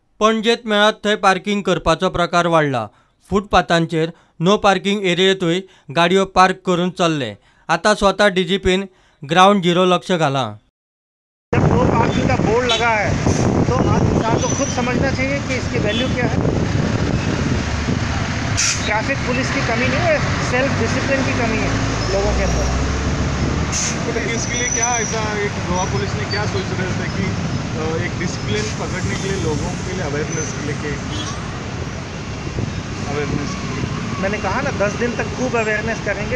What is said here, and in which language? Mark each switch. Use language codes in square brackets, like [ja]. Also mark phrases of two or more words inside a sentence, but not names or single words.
[kok] पणजेत मेळत थंय पार्किंग करपाचो प्रकार वाडला। फुटपाथांचेर [en] no parking [kok] एरियेतूय गाडयो पार्क करून चल्ले। आता स्वतः डीजीपीन [en] ground zero [kok] लक्ष घाला। [hi] जब [en] no parking [hi] का बोर्ड लगा है तो आप इंसान को खुद समझना चाहिए कि इसकी वैल्यू क्या है। [en] traffic police [hi] की कमी नहीं है, [en] self discipline [hi] की कमी है लोगों के अंदर। तो इसके लिए क्या ऐसा एक गोवा पुलिस ने क्या सोच रहे थे कि एक डिसिप्लिन पकड़ने के लिए लोगों के लिए अवेयरनेस मैंने कहा ना 10 दिन तक खूब अवेयरनेस करेंगे।